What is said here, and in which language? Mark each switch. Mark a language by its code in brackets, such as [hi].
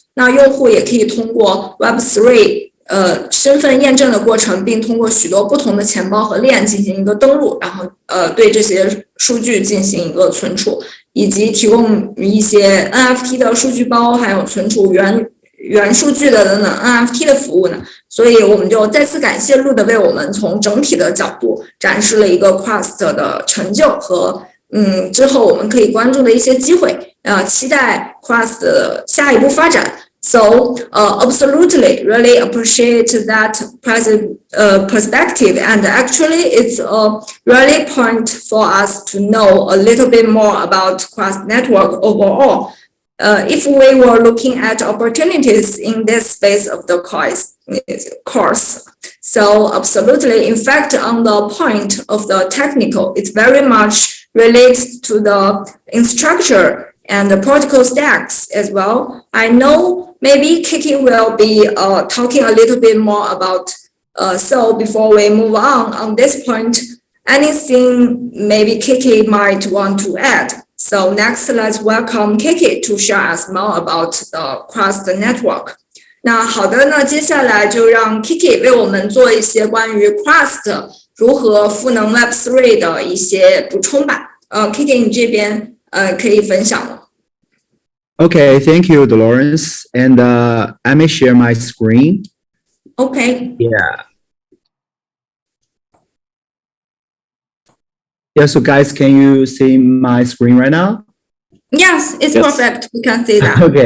[zh] 那用户也可以通过 Web3 身份验证的过程，并通过许多不同的钱包和链进行一个登录，然后对这些数据进行一个存储，以及提供一些 Nft 的数据包，还有存储原数据的等等 Nft 的服务呢，所以我们就再次感谢Lud为我们从整体的角度展示了一个 Crust 的成就和之后我们可以关注的一些机会，期待 Crust 的下一步发展。 [en] So absolutely, really appreciate that perspective, and actually it's a really point for us to know a little bit more about Crust Network overall. If we were looking at opportunities in this space of the course. So absolutely, in fact, on the point of the technical, it's very much related to the infrastructure and the protocol stacks as well. I know maybe KK will be talking a little bit more about so before we move on this point, anything maybe KK might want to add. So next, let's welcome KK to share us more about the Crust Network. [zh] 那好的，那接下来就让 KK 为我们做一些关于 Crust 如何赋能 Web3 的一些补充吧。 KK 你这边可以分享了。 [en] Okay, thank you, Dolores. And I may share my screen. Okay. Yeah. Yeah, so guys, can you see my screen right now? Yes, it's Yes. perfect. We can see that.